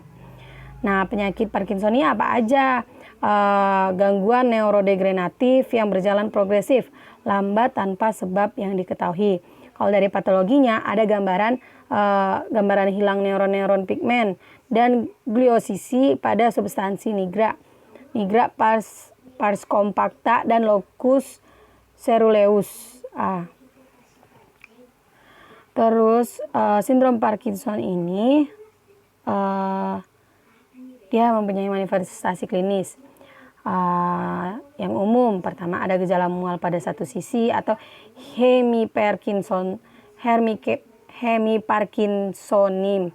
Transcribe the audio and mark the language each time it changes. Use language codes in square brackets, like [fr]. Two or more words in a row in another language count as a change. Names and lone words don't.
[id] Nah, penyakit Parkinson ini apa aja? Gangguan neurodegeneratif yang berjalan progresif, lambat tanpa sebab yang diketahui. Kalau dari patologinya ada gambaran hilang neuron pigmen dan gliosisi pada substansi nigra [la] pars compacta [id] dan [la] locus ceruleus. [id] Terus sindrom Parkinson ini dia mempunyai manifestasi klinis yang umum. Pertama ada gejala mual pada satu sisi atau hemiparkinsonim.